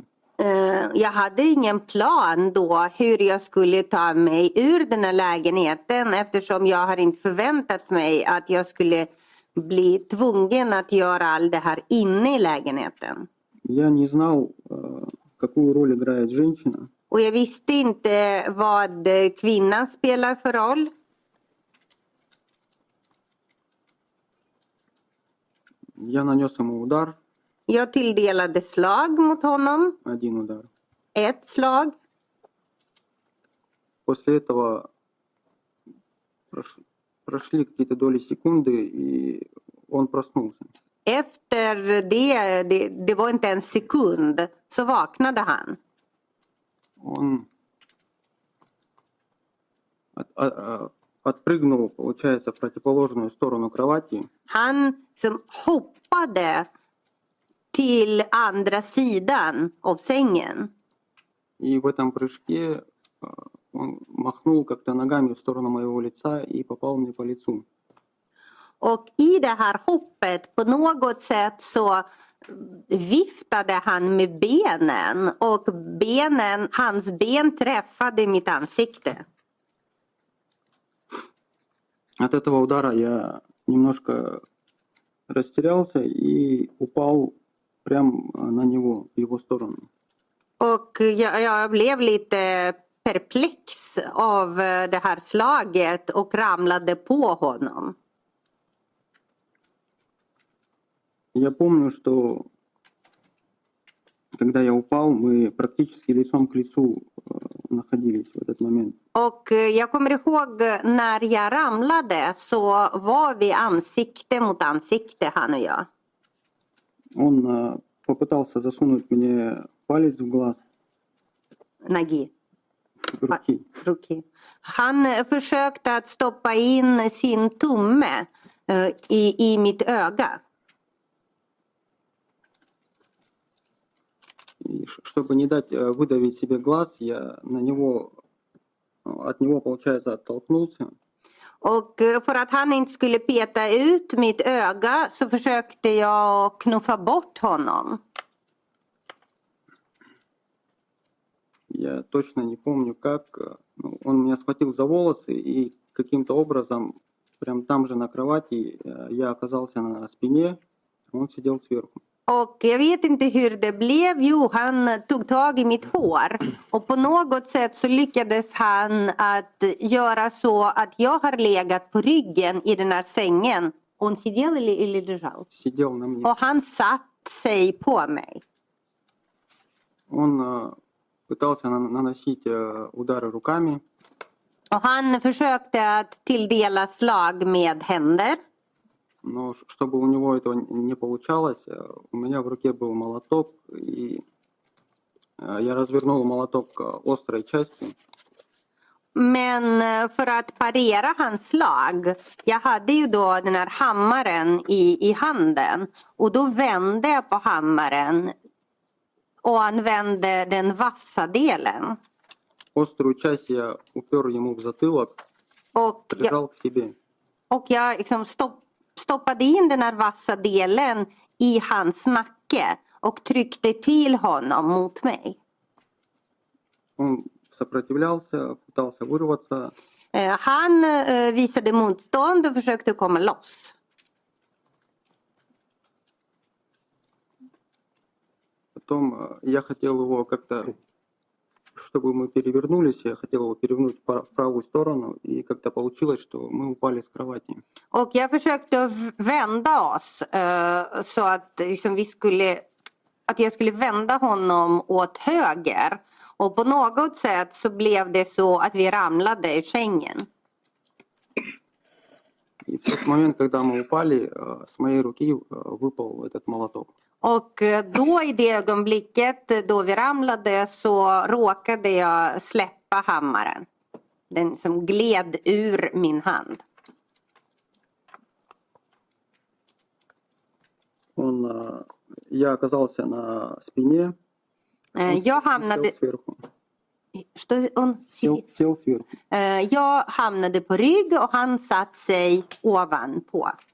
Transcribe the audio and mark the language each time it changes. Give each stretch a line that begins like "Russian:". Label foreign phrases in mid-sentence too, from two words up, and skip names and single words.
Swedish: Jag hade ingen plan då hur jag skulle ta mig ur den här lägenheten eftersom jag har inte förväntat mig att jag skulle bli tvungen att göra allt det här inne i lägenheten.
Russian: Я не знал, какую роль играет женщина.
Swedish: Och jag visste inte vad kvinnan spelar för roll.
Russian: Я нанес ему удар,
Swedish: Jag tilldelade slag mot honom.
Russian: один удар.
Swedish: Ett slag.
Russian: После этого прошли какие-то доли секунды, и он проснулся.
Swedish: Efter det var inte en sekund, så vaknade han.
Russian: Он отпрыгнул, получается, в противоположную сторону кровати.
Swedish: Han som hoppade till andra sidan av sängen.
Russian: И в этом prыжке он махнул как-то ногами в сторону моего лица и попал мне по лицу.
Swedish: Och i det här hoppet på något sätt så viftade han med benen och hans ben träffade mitt ansikte.
Russian: От этого удара я немножко растерялся и упал прямо на него, в его сторону.
Swedish: Och jag blev lite perplex av det här slaget och ramlade på honom.
Russian: Я помню, что когда я упал, мы практически лицом к лицу находились в этот момент.
Swedish: Och jag kommer ihåg när jag ramlade så var vi ansikte mot ansikte, han och jag.
Russian: Он попытался засунуть мне палец в глаз, Ноги. руки.
Swedish: Han försökte att stoppa in sin tumme i mitt öga.
Russian: И чтобы не дать выдавить себе глаз, я от него, получается, оттолкнулся.
Swedish: Och för att han inte skulle peta ut mitt öga så försökte jag knuffa bort honom.
Russian: Я точно не помню как. Он меня схватил за волосы и каким-то образом, прям там же на кровати, я оказался на спине, он сидел сверху.
Swedish: Och jag vet inte hur det blev. Jo, han tog tag i mitt hår. Och på något sätt så lyckades han att göra så att jag har legat på ryggen i den här sängen.
Russian: Он сидел или лежал? Сидел на мне.
Swedish: Och han satt sig på mig.
Russian: Он пытался наносить удары руками.
Swedish: Och han försökte att tilldela slag med händer.
Russian: Но чтобы у него этого не получалось, у меня в руке был молоток, и я развернул молоток острой частью.
Swedish: Men för att parera hans slag, jag hade ju då den här hammaren i handen och då vände jag på hammaren och använde den vassa delen.
Russian: Острую часть я упер ему в затылок,
Swedish: Och
Russian: прижал к себе.
Swedish: jag liksom stoppade in den här vassa delen i hans nacke och tryckte till honom mot mig.
Russian: Он сопротивлялся, пытался вырваться.
Swedish: Han visade motstånd och försökte komma loss.
Russian: Потом я хотел его как-то, чтобы мы перевернулись, я хотел его перевернуть в правую сторону, и как-то получилось, что мы упали с кровати.
Swedish: Och jag försökte vända oss så att liksom att jag skulle vända honom åt höger. Och på något sätt så blev det så att vi ramlade i sängen.
Russian: И в тот момент, когда мы упали, с моей руки выпал этот молоток.
Swedish: Och då i det ögonblicket då vi ramlade så råkade jag släppa hammaren. Den som gled ur min hand.
Russian: Я оказался на спине,
Swedish: Jag hamnade...
Russian: сел сверху. Сел сверху.
Swedish: Jag hamnade på rygg och han satt sig ovanpå.